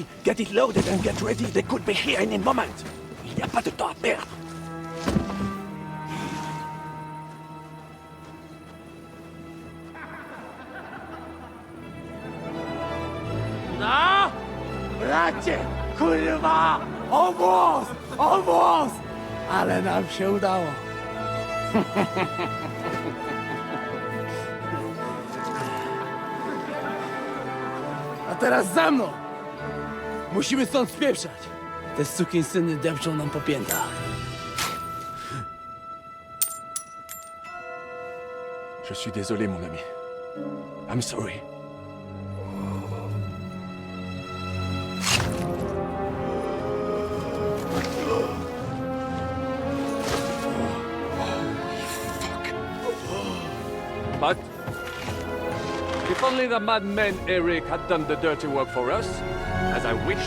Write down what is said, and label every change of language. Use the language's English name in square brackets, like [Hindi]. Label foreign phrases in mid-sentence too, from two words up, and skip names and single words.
[English] Get it loaded and get ready. They could be here in a moment. [French] Il n'y a pas de temps à perdre. [English] No! [Polish] Bracie! Kurwa! [English] Almost! [Polish] Ale nam się udało. A teraz za mną! Musimy stąd spieprzać. Te sukinsyny depczą nam po piętach. [French] Je suis désolé, mon ami. [English] I'm sorry. But if only the madman Eric had done the dirty work for us, as I wished.